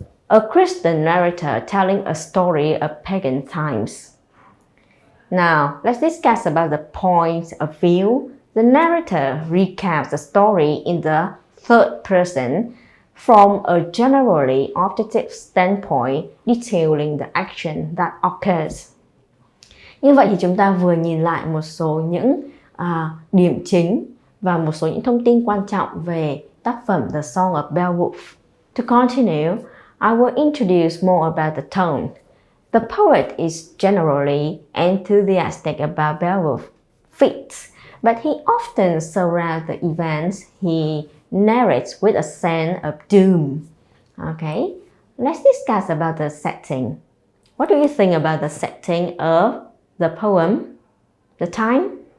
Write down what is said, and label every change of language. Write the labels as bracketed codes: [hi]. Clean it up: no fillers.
[en] A Christian narrator telling a story of pagan times. Now, let's discuss about the points of view. The narrator recounts the story in the third person from a generally objective standpoint, detailing the action that occurs. [vi] Như vậy thì chúng ta vừa nhìn lại một số những điểm chính và một số những thông tin quan trọng về tác phẩm The Song of Beowulf. [en] To continue, I will introduce more about the tone. The poet is generally enthusiastic about Beowulf's feats, but he often surrounds the events he narrates with a sense of doom. Okay, let's discuss about the setting. What do you think about the setting of the poem? The time?